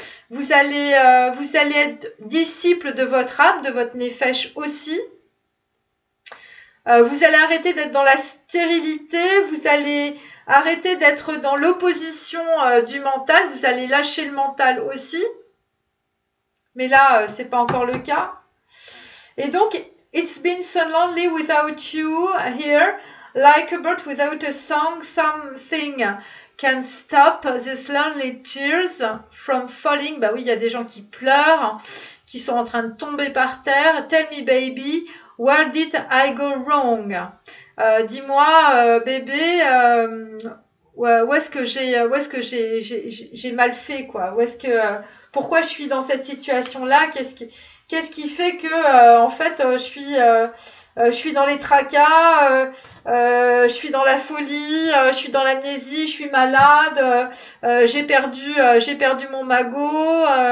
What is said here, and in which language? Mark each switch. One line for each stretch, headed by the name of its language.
French: Vous allez être disciple de votre âme, de votre nefesh aussi. Vous allez arrêter d'être dans la stérilité, vous allez arrêter d'être dans l'opposition du mental, vous allez lâcher le mental aussi. Mais là, c'est pas encore le cas. Et donc,
English: it's been so lonely without you here, like a bird without a song, something can stop these lonely tears from falling.
French: Bah oui, il y a des gens qui pleurent, qui sont en train de tomber par terre.
English: Tell me, baby, where did I go wrong?
French: Dis-moi, bébé, où est-ce que j'ai mal fait, quoi? Pourquoi je suis dans cette situation-là? Qu'est-ce qui fait que, en fait, je suis dans les tracas, je suis dans la folie, je suis dans l'amnésie, je suis malade, j'ai perdu mon magot.